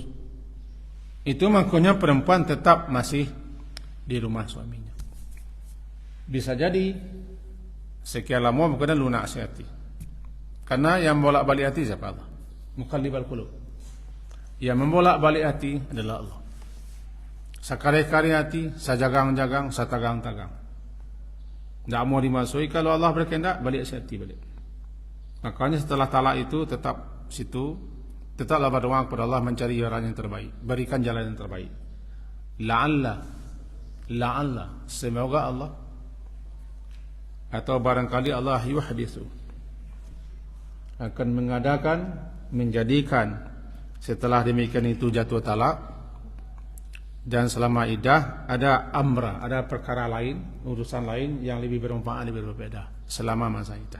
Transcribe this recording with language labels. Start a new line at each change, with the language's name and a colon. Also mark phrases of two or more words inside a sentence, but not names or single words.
Indonesian: Itu makanya perempuan tetap masih di rumah suaminya. Bisa jadi sekian lama bukan lunak hati. Karena yang bolak-balik hati siapa? Allah.
Arabic: Muqallibal qulub.
Indonesian: Yang membolak-balik hati adalah Allah.
Minangkabau: Sakari-kari hati, sajagang-jagang, satagang-tagang.
Indonesian: Tidak mau dimasuki, kalau Allah berkehendak balik hati balik. Makanya setelah talak itu tetap situ, tetaplah berdoa kepada Allah mencari jalan yang terbaik, berikan jalan yang terbaik. La'alla, semoga Allah, atau barangkali Allah yuhditsu, akan mengadakan, menjadikan setelah demikian itu jatuh talak, dan selama iddah ada amra, ada perkara lain, urusan lain yang lebih bermanfaat, lebih berbeda selama masa iddah.